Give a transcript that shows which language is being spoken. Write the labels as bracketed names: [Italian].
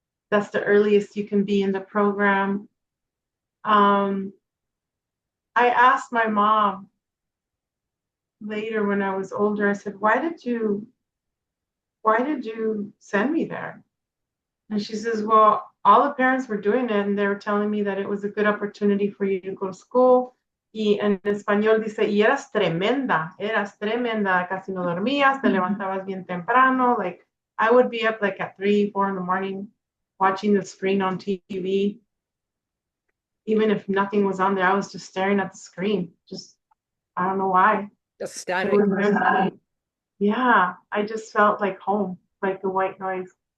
[English] That's the earliest you can be in the program. I asked my mom later when I was older, I said, why did you send me there? And she says, well, all the parents were doing it and they were telling me that it was a good opportunity for you to go to school. [Spanish] Y en español dice, y eras tremenda, casi no dormías, te levantabas bien temprano. [English] Like, I would be up like at 3, 4 in the morning watching the screen on TV. Even if nothing was on there, I was just staring at the screen. Just, I don't know why. Just It static. was, yeah, I just felt like home, like the white noise.